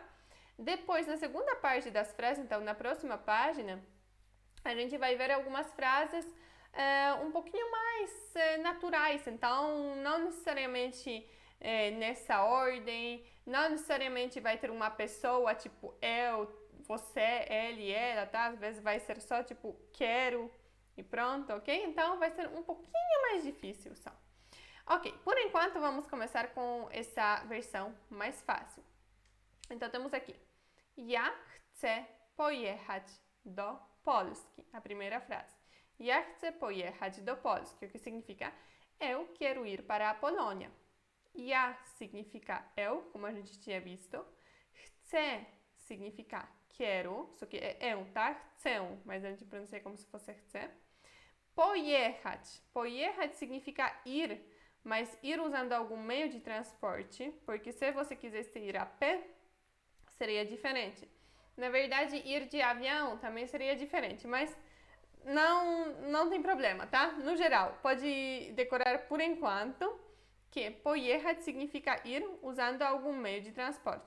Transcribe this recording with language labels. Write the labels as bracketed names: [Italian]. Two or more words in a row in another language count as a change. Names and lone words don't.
[Portuguese] Depois, na segunda parte das frases, então, na próxima página, a gente vai ver algumas frases um pouquinho mais naturais, então não necessariamente nessa ordem, não necessariamente vai ter uma pessoa tipo eu, você, ele, ela, tá? Às vezes vai ser só tipo quero e pronto, ok? Então vai ser um pouquinho mais difícil só. Ok, por enquanto vamos começar com essa versão mais fácil. Então, temos aqui. [Polish] Ja chcę pojechać do Polski. [Portuguese] A primeira frase. [Polish] Ja chcę pojechać do Polski. [Portuguese] O que significa? Eu quero ir para a Polônia. Ja significa eu, como a gente tinha visto. Chcę significa quero. Isso aqui é eu, tá? Chcę, mas a gente pronuncia como se fosse chcę. Pojechać. Pojechać significa ir, mas ir usando algum meio de transporte, porque se você quisesse ir a pé, seria diferente. Na verdade, ir de avião também seria diferente, mas não tem problema, tá? No geral, pode decorar por enquanto que pojechać significa ir usando algum meio de transporte.